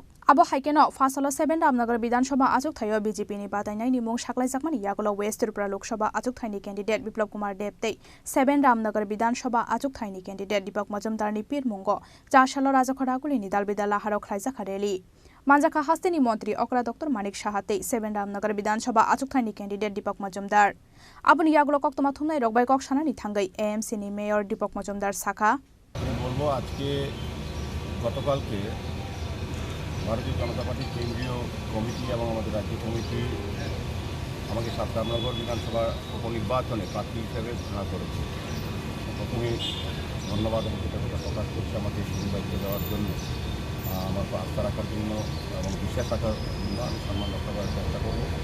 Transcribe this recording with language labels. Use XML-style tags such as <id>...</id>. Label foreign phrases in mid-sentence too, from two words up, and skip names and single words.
<trp>Abo haikeno fasalo 7 Ramnagar Bidhan Sabha Achuk Thayo BJP ni batainai ni mung saklai jakmani yagulo West Tripura Lok Sabha Achuk Thani candidate Biplab Kumar Deb tai 7 Ramnagar Bidhan Sabha Achuk Thani candidate Deepak Majumdar ni Pir Mungo Chashalo Rajakhadaguli ni Dalbida Laharok Khlaijakhareli Manjaka Hasteni Montri Okra Dr Manik Shaha tai 7 Ramnagar Bidhan Sabha Achuk Thani candidate Deepak Majumdar Abuni yagulo koktoma thumnai rokbai kok sanani thangai AMC ni mayor Deepak Majumdar Sakha</trp> <bn>বলবো আজকে গতকালকে ভারতীয় জনতা পার্টির কেন্দ্রীয় কমিটি এবং আমাদের রাজ্য কমিটি আমাকে 7 রামনগর বিধানসভা উপনির্বাচনে প্রার্থী হিসেবে ঘোষণা করেছে প্রথমে ধন্যবাদ এবং কৃতজ্ঞতা প্রকাশ করছি আমাকে সুনির্বাচিত দেওয়ার জন্য আমার আস্থা রাখার জন্য এবং বিশ্বাস রাখার জন্য আমি সম্মান রক্ষা করার চেষ্টা করব</bn>